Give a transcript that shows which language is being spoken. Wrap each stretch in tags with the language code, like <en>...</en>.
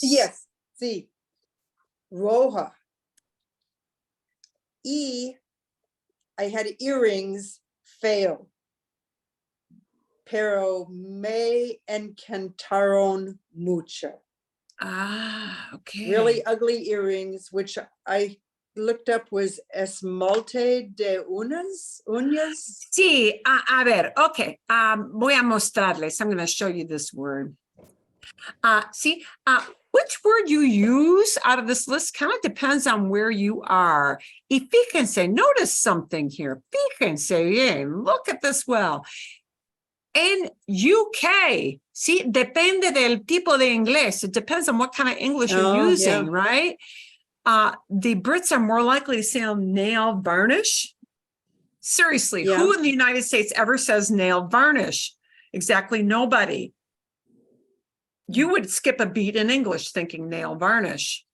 <es>Yes, sí. Roja.</es> <en>I had earrings, feo.</en> <es>pero me encantaron mucho.</es> <en>Ah, okay. Really ugly earrings, which I looked up was esmalte de uñas.</en> <es>Sí, a ver, okay. Voy a mostrarles.</es> <en>I'm going to show you this word. See, which word you use out of this list kind of depends on where you are.</en> <es>Y fíjense,</es> <en>notice something here.</en> <es>Fíjense bien,</es> <en>look at this well.</en> <es>En UK, see, depende del tipo de inglés.</es> <en>It depends on what kind of English you're Oh, using, yeah. right? The Brits are more likely to say nail varnish. Seriously, Yeah. who in the United States ever says nail varnish? Exactly nobody. You would skip a beat in English thinking nail varnish.</en>